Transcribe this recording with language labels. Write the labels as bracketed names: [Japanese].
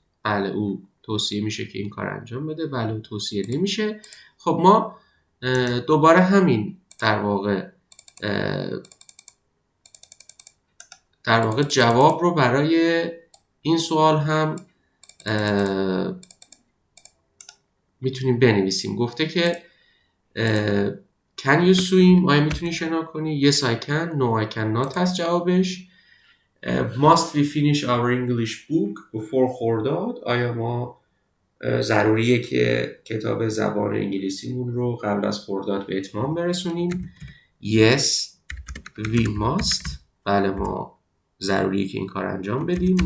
[Persian] بله او توصیه میشه که این کار انجام بده. بله او توصیه نمیشه. خب ما دوباره همین در واقع در واقع جواب رو برای این سوال هم میتونیم بنویسیم. گفته که [English] can you swim؟ [Persian] آیا میتونی شنا کنی؟ [English] yes I can، no I cannot [Persian] هست جوابش. [English] must we finish our English book before [Persian] خرداد؟ آیا ما ضروریه که کتاب زبان انگلیسیمون رو قبل از خرداد به اتمام برسونیم؟ [English] yes we must، [Persian] بله ما ضروریه که این کار انجام بدیم.